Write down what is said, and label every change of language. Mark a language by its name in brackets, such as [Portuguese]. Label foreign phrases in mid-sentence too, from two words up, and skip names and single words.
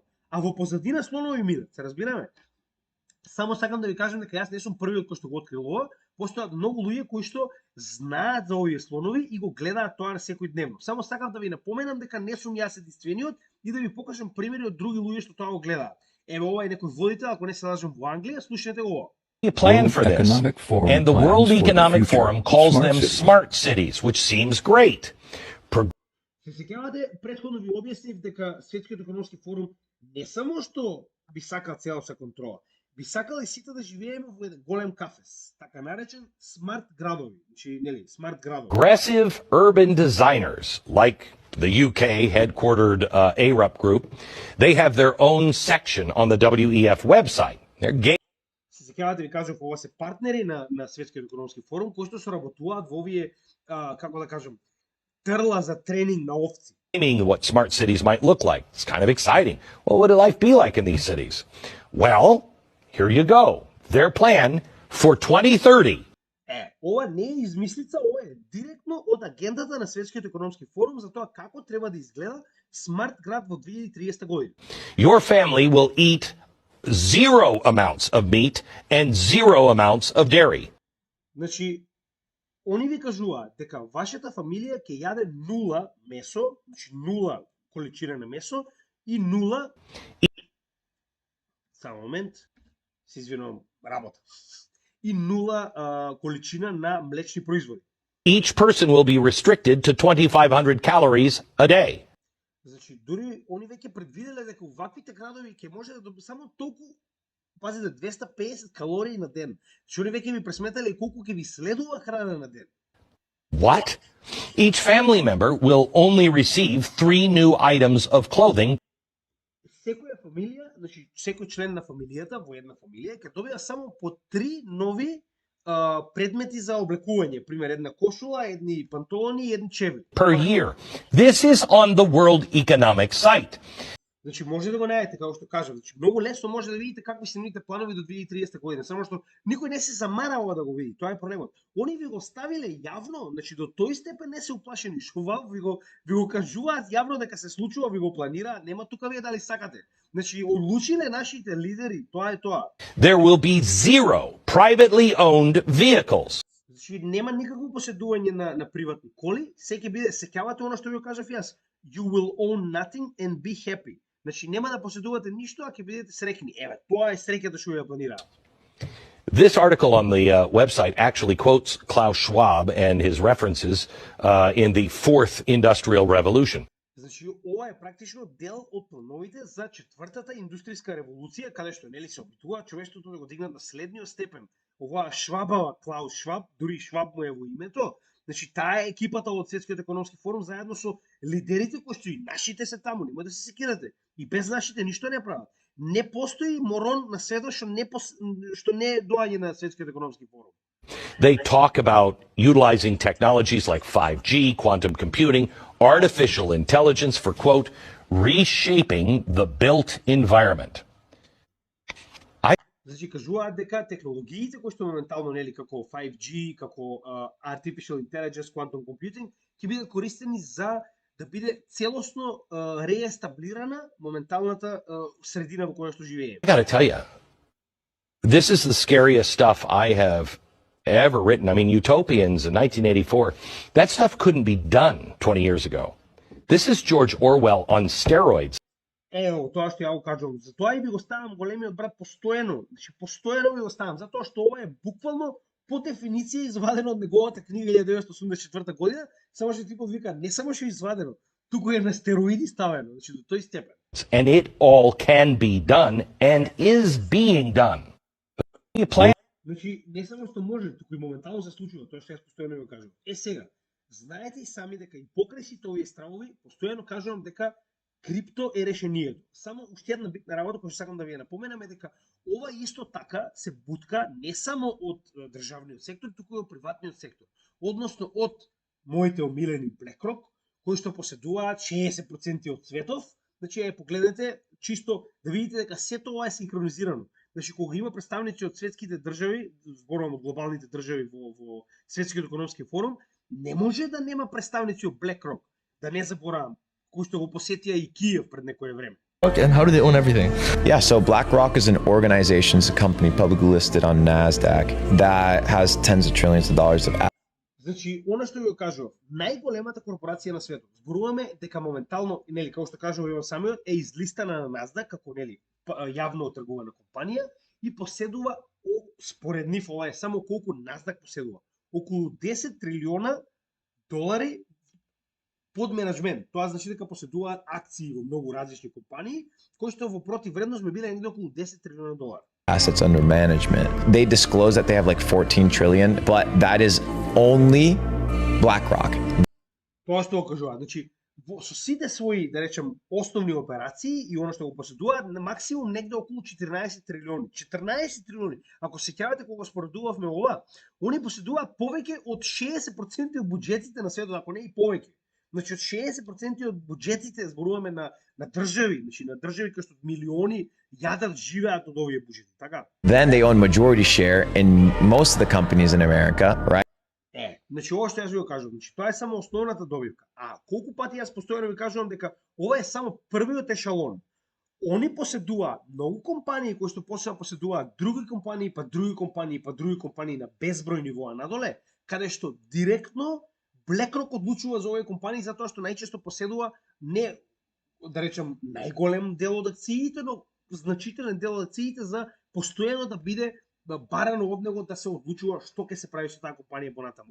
[Macedonian] А во позадина слонови минат, се разбираме? Само сакам да ви кажам дека јас не сум првиот кој што го открил ова, постојат многу луѓе кои што знаат за овие слонови и го гледаат тоа на секој дневно. Само сакам да ви напоменам дека не сум јас единствениот и да ви покажам примери од други луѓе што тоа го гледаат. Еве ова е некој водител, ако не се лажам во Англија, слушнете го ова. [English] Plan for this, and the World Economic Forum calls them smart cities, which seems great. [Macedonian] Се сеќавате, претходно ви објаснив дека Светскиот економски форум не само што би сакал целоса контрола, би сакал и сите да живееме во еден голем кафес, така наречен смарт градови, значи нели, смарт градови. [English] Aggressive urban designers, like the UK headquartered ARUP group, they have their own section on the WEF website. They're [Macedonian] Се сеќавате, ви кажав, ова се партнери на Светскиот економски форум кои што соработуваат во овие, како да кажам, трла за тренинг на овци. [English] Gaming what smart cities might look like. It's kind of exciting. Well, what would life be like in these cities? Well, here you go. Their plan for 2030. [Macedonian] Ова не е измислица, ова е директно од агендата на Светскиот економски форум за тоа како треба да изгледа смарт град во 2030 година. [English] Your family will eat 0 amounts of meat and 0 amounts of dairy. [Macedonian] Значи, они ви кажуваат дека вашата фамилија ќе јаде 0 месо, значи 0 количина на месо и 0 Само момент, се извинувам, работа. И 0 количина на млечни производи. [English] Each person will be restricted to 2,500 calories a day. [Macedonian] Значи, дури они веќе предвиделе дека ваквите градови ќе може да добие само толку, пазите, 250 калории на ден. Значи, они веќе ви пресметале колку ќе ви следува храна на ден. [English] What? Each family member will only receive 3 new items of clothing [Macedonian] Секоја фамилија, значи секој член на фамилијата во една фамилија ќе добива само по 3 нови предмети за облекување, пример една кошула, едни панталони и едни чевли. [English] per year. This is on the World Economic Site. [Macedonian] Значи може да го најдете, како што кажав, значи многу лесно може да видите какви се нивните планови до 2030 година, само што никој не се замара ова да го види, тоа е проблемот. Они ви го ставиле јавно, значи до тој степен не се уплашени, што ви го кажуваат јавно дека се случува, ви го планираат, нема тука вие дали сакате. Значи одлучиле нашите лидери, тоа е тоа. [English] There will be 0 privately owned vehicles. [Macedonian] Значи нема никакво поседување на приватни коли, се ќе биде, сеќавате она што ви го кажав јас. [English] You will own nothing and be happy. [Macedonian] Значи нема да поседувате ништо, а ќе бидете среќни. Еве, тоа е среќата што ја планираат. This article on the website actually quotes Klaus Schwab and his references in the Fourth Industrial Revolution. Значи ова е практично дел од плановите за четвртата индустријска револуција, каде што нели се обидува човештвото да го дигнат на следниот степен. Оваа Швабава, Клаус Шваб, дури Шваб му е во името. Значи таа е екипата од Светскиот економски форум заедно со лидерите кои што и нашите се таму, нема да се секирате. И без нашите ништо не прават. Не постои морон на светот што не доаѓа на Светскиот економски форум. [English] They talk about utilizing technologies like 5G, quantum computing, artificial intelligence for, quote, reshaping the built environment. [Macedonian] Значи кажуваат дека технологиите кои што моментално нели како 5G, како [English] artificial intelligence, quantum computing [Macedonian] ќе бидат користени за да биде целосно реестаблирана моменталната средина во која што живееме. [English] I gotta tell you, this is the scariest stuff I have ever written. I mean, Utopians in 1984, that stuff couldn't be done 20 years ago. This is George Orwell on steroids. [Macedonian] Ево, тоа што ја го кажувам. Затоа и ви го ставам големиот брат постојано. Значи, постојано ви го ставам, затоа што ова е буквално по дефиниција извадено од неговата книга 1984 година, само што типот вика, не само што е извадено, туку е на стероиди ставено, значи до тој степен. [English] And it all can be done and is being done. You plan [Macedonian] Значи, не само што може, туку и моментално се случува, тоа што јас постојано ви го кажувам. Сега, знаете и сами дека и покрај сите овие стравови, постојано кажувам дека крипто е решението. Само уште една битна работа која сакам да ви ја напоменам е дека ова исто така се бутка не само од државниот сектор, туку и од приватниот сектор. Односно од моите омилени BlackRock, кои што поседуваат 60% од светов. Значи, погледнете, чисто да видите дека сето ова е синхронизирано. Значи, кога има представници од светските држави, зборувам од глобалните држави во Светскиот економски форум, не може да нема представници од BlackRock, да не заборавам, кои што го посетија и Киев пред некое време. [English] And how do they own everything? Yeah, so BlackRock is an organization, it's a company publicly listed on NASDAQ that has tens of trillions of dollars of assets. [Macedonian] Значи, она што ви го кажував, најголемата корпорација на светот. Зборуваме дека моментално, нели, како што кажував Иван самиот, е излистана на NASDAQ како нели јавно отргувана компанија и поседува според нив ова е само колку NASDAQ поседува. Околу 10 трилиона долари под менеджмент. Тоа значи дека поседуваат акции во многу различни компании, кои што во противвредност би биле некаде околу 10 трилиона долари. [English] Assets under management. They disclose that they have like 14 trillion, but that is only BlackRock. [Macedonian] Тоа што го кажуваат, значи со сите своји, да речем, основни операции и она што го поседуваат, на максимум негде околу 14 трилиони. 14 трилиони. Ако се сеќавате кога споредувавме ова, они поседуваат повеќе од 60% од буџетите на светот, ако не и повеќе. Значи од 60% од буџетите зборуваме на држави, значи на држави кои што милиони јадат живеат од овие буџети, така? [English] Then they own majority share in most of the companies in America, right? [Macedonian] Значи ова што јас ви го кажувам, значи тоа е само основната добивка. А колку пати јас постојано ви кажувам дека ова е само првиот ешалон. Они поседуваат многу компании кои што после поседуваат други компании, па други компании, па други компании на безброј нивоа надоле, каде што директно BlackRock одлучува за овие компании затоа што најчесто поседува не, да речем, најголем дел од акциите, но значителен дел од акциите за постојано да биде барано од него да се одлучува што ќе се прави со таа компанија понатаму.